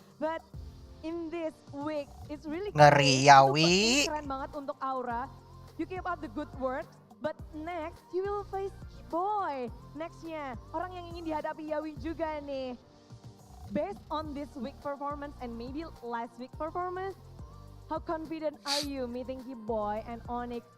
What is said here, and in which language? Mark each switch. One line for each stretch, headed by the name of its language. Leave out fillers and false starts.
English: But in this week, it's really
Indonesian: Ngeri ya, Wi. keren banget untuk Aura.
English: You keep up the good work, but next you will face Boy.
Indonesian: Nextnya, orang yang ingin dihadapi Yawi juga nih.
English: Based on this week performance and maybe last week performance, how confident are you meeting Kiboy and Onyx?